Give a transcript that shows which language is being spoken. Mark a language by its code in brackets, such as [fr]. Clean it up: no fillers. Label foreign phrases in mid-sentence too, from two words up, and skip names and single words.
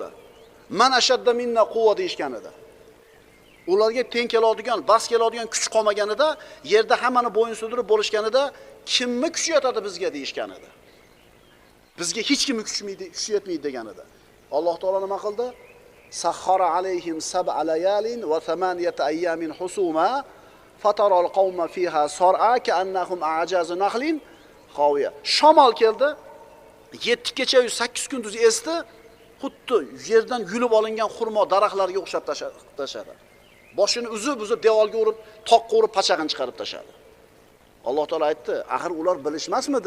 [ar] من أشد منا قوة [uz] deyishgan edi. Ularga teng keladigan, bas keladigan kuch qolmaganida, yerda hammani bo'yin sudirib bo'lishganida, kimni kuchi yetadi bizga deyishgan edi. Bizga hech kimni kuchi yetmaydi degan edi. Alloh taolo nima qildi? [ar] سخرها عليهم سبع ليال وثمانية أيام حسوما فترى القوم فيها صرعى كأنهم أعجاز نخل خاوية. [uz] Shamol keldi. 7 kecha 8 kunduz esdi, xuddi yerdan yulib olingan xurmo daraxtlarga o'xshab tashadi. Boshini uzib devorga urib, toqqa urib pachag'ini chiqarib tashadi. Alloh taolo aytdi, axir ular bilishmasmidi?